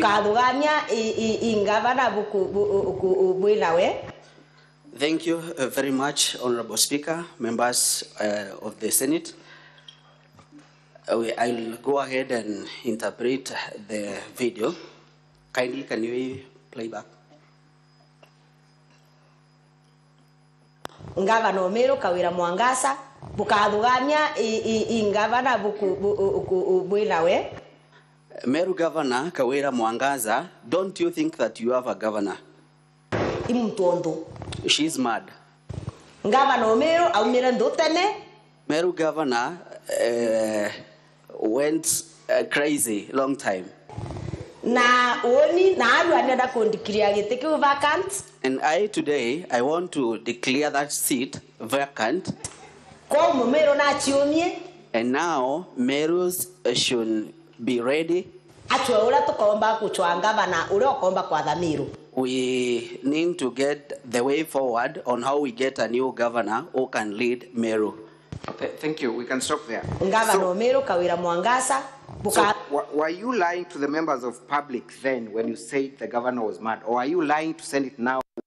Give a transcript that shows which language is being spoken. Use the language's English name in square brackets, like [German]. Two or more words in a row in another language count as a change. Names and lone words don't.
[Meru] bukathugania ingavana bwinawe. [English] Thank you very much, Honorable Speaker, members of the Senate. I'll go ahead and interpret the video. Kindly, can you play back? [Meru] Ngavana Meru Kawira Mwangaza bukathugania ingavana bwinawe. [English] Meru Governor Kawira Mwangaza, don't you think that you have a governor? [Meru] Imutondo. [English] She's mad. [Meru] Ngavana Meru aumira ndutene. [English] Meru Governor went crazy long time. [Meru] Na oni na aru anenda kondikiria gite kiu vacant. [English] And I want to declare that seat vacant. [Meru] Kwa Meru na chiumie. [English] And now Merus should be ready. [Meru] Atwe ura tukomba kuchwa ngavana ura okomba kwa Thamiru. [English] We need to get the way forward on how we get a new governor who can lead Meru. Thank you. We can stop there. [Meru] Ngavana Meru Kawira Mwangaza. [English] So, were you lying to the members of public then when you said the governor was mad? Or are you lying to Senate now?